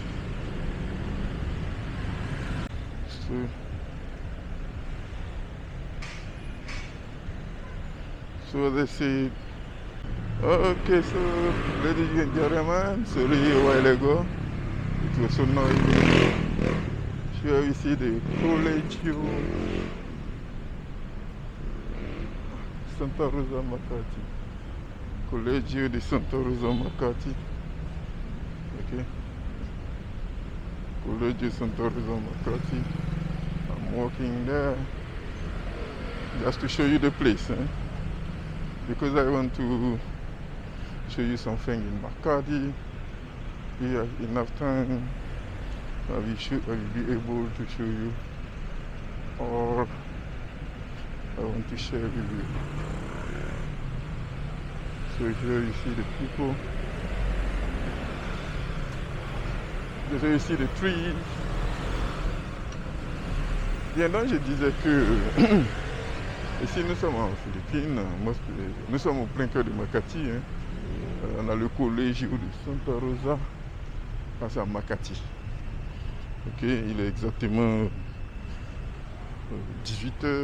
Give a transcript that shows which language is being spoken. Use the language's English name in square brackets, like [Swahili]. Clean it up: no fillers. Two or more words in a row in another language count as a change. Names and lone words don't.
[English] So they say, okay, so ladies and gentlemen, sorry a while ago, it was so noisy. Here we see the Collegio Santa Rosa Makati. Collegio di Santa Rosa Makati. Okay. Collegio Santa Rosa Makati. I'm walking there just to show you the place, because I want to show you something in Makati. If you have enough time, I will be able to show you, or I want to share with you. So here you see the people. Here you see the trees. [French] Bien donc je disais que ici nous sommes en Philippines, nous sommes au plein cœur de Makati. On a le collège de Santa Rosa face à Makati. Ok, il est exactement 18h.